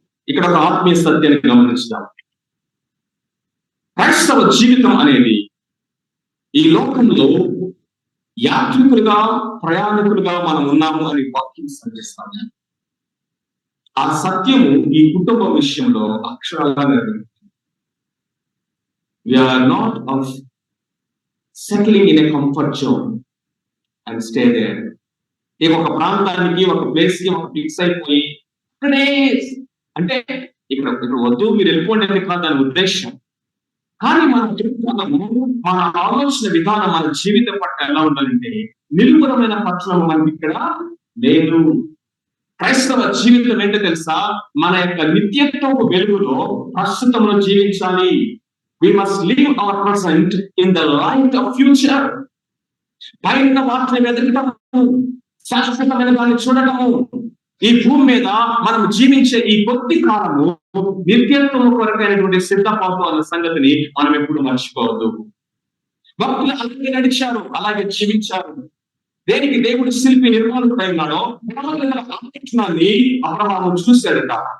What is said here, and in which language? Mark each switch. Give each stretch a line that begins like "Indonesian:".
Telugu: ఇక్కడ ఒక ఆత్మీయ సత్యాన్ని గమనించుదాం. క్రైస్తవ జీవితం అనేది ఈ లోకంలో యాత్రికులుగా, ప్రయాణికులుగా మనం ఉన్నాము అని వాక్యం సంధిస్తాము. ఆ సత్యము ఈ కుటుంబ విషయంలో అక్షరాలుగా నెరవేరుతుంది.
English: We are not of settling in a comfort zone and stay there.
Telugu: ఒక ప్రాంతానికి, ఒక ప్లేస్ కి ఒక ఫిక్స్ అయిపోయి ఇక్కడే అంటే ఇక్కడ వద్దు మీరు వెళ్ళిపోండి అని కాదు దాని ఉద్దేశం. కానీ మన దృక్పథము, మన ఆలోచన విధానం, మన జీవితం పట్ల ఎలా ఉండాలంటే నిలుపురమైన పట్ల మనకి ఇక్కడ లేదు. క్రైస్తవ జీవితం ఏంటో తెలుసా? మన యొక్క నిత్యత్వపు వెలుగులో ప్రస్తుతంలో జీవించాలి.
English: We must live our present in the light of future.
Telugu: పైన వాటిని వెతకటము, శాశ్వతమైన దాన్ని చూడటము. ఈ భూమి మీద మనం జీవించే ఈ కొద్ది కాలము నిత్యత్వం కొరకైనటువంటి సిద్ధపాటు అన్న సంగతిని మనం ఎప్పుడు మర్చిపోవద్దు. భక్తులు అలాగే నడిచారు, అలాగే జీవించారు. దేనికి దేవుడు శిల్పి నిర్మాణకుడై ఉన్నాడో ఆలోచనాన్ని అబ్రహాము చూశాడట.